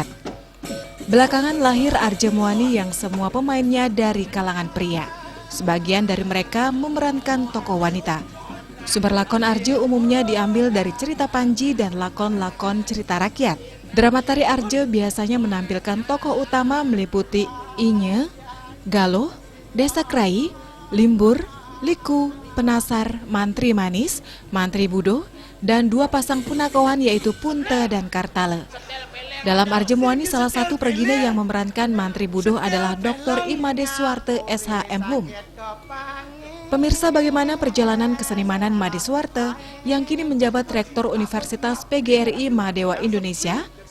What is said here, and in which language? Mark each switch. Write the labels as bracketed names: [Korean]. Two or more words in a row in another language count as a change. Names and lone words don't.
[Indonesian] Belakangan lahir Arje Moani yang semua pemainnya dari kalangan pria. Sebagian dari mereka memerankan tokoh wanita. Sumber lakon Arje umumnya diambil dari cerita Panji dan lakon-lakon cerita rakyat. Drama tari Arje biasanya menampilkan tokoh utama meliputi Inye, Galuh, Desa Krai, Limbur, Liku, Penasar, Mantri Manis, Mantri Budo, dan dua pasang punakawan yaitu Punte dan Kartale. Dalam Arje Moani, salah satu pergina yang memerankan Mantri Budo adalah Dr. Imade Suwarte SHM Hum. Pemirsa, bagaimana perjalanan kesenimanan Made Suwarte yang kini menjabat Rektor Universitas PGRI Mahdewa Indonesia?